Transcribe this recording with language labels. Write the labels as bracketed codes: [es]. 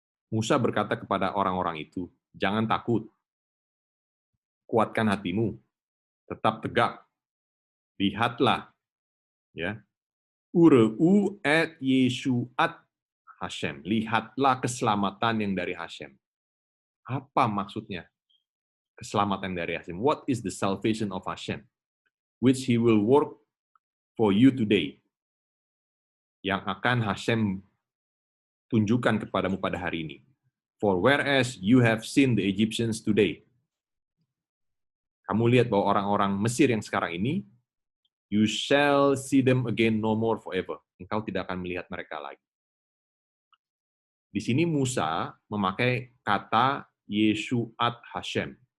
[id] Musa berkata kepada orang-orang itu, jangan takut, kuatkan hatimu, tetap tegak, lihatlah, ya, [he] ur'u et Yeshuat Hashem, [id] lihatlah keselamatan yang dari Hashem. Apa maksudnya keselamatan dari Hashem? [en] What is the salvation of Hashem? Which He will work for you today. [id] Yang akan Hashem tunjukkan kepadamu pada hari ini. [en] For whereas you have seen the Egyptians today. [id] Kamu lihat bahwa orang-orang Mesir yang sekarang ini, [en] you shall see them again no more forever. [id] Engkau tidak akan melihat mereka lagi. Di sini Musa memakai kata Yeshuat Hashem.